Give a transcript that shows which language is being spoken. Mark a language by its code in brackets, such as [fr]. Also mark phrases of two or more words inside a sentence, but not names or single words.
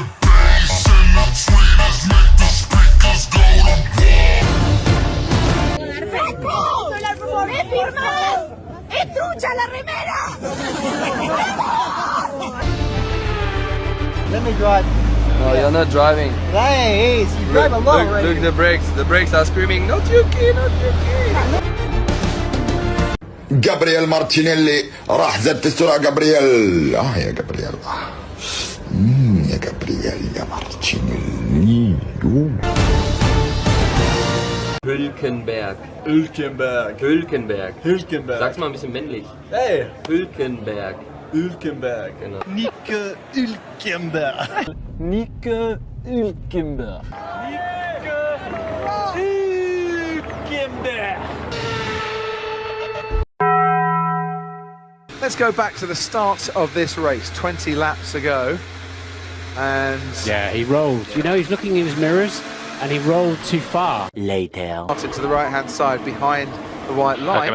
[es] ¡Es trucha la remera! [en] Let me drive. No, you're not driving. Hey, you drive alone, right? Look, the brakes. The brakes are screaming, not Yuki, not Yuki. [ar] جابرييل مارتينيلي راح زاد في السرعة جابرييل يا جابرييل يا جابرييل يا مارتينيلي [de] Hülkenberg. Hülkenberg. Hülkenberg. Hülkenberg. Sag's mal ein bisschen männlich. Hey. Hülkenberg. Hülkenberg. Genau. Nico Hülkenberg. Nico Hülkenberg. Nico Hülkenberg. [en] Let's go back to the start of this race, 20 laps ago. And yeah, he rolled. You know, he's looking in his mirrors and he rolled too far. Later. to the right-hand side behind the white line.